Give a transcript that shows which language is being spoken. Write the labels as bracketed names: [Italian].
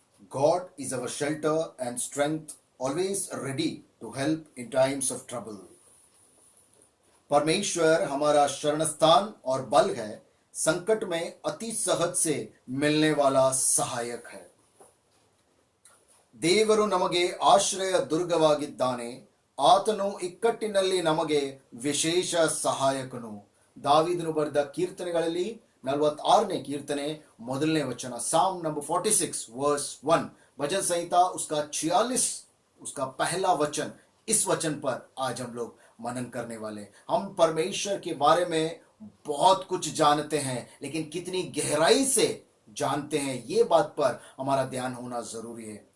[English] God is our shelter and strength, always ready to help in times of trouble. [Hindi] परमेश्वर हमारा शरण स्थान और बल है, संकट में अति सहज से मिलने वाला सहायक है. [Kannada] ದೇವರು ನಮಗೆ ಆಶ್ರಯ ದುರ್ಗವಾಗಿದ್ದಾನೆ, ಆತನು ಇಕ್ಕಟ್ಟಿನಲ್ಲಿ ನಮಗೆ ವಿಶೇಷ ಸಹಾಯಕನು. [Hindi] ದಾವೀದನು ಬರೆದ ಕೀರ್ತನೆಗಳಲ್ಲಿ 46ನೇ ಕೀರ್ತನೆ ಮೊದಲನೇ ವಚನ, साम नंबर 46 वर्स 1, भजन संहिता उसका 46 उसका पहला वचन. इस वचन पर आज हम लोग मनन करने वाले. हम परमेश्वर के बारे में बहुत कुछ जानते हैं, लेकिन कितनी गहराई से जानते हैं, ये बात पर हमारा ध्यान होना जरूरी है.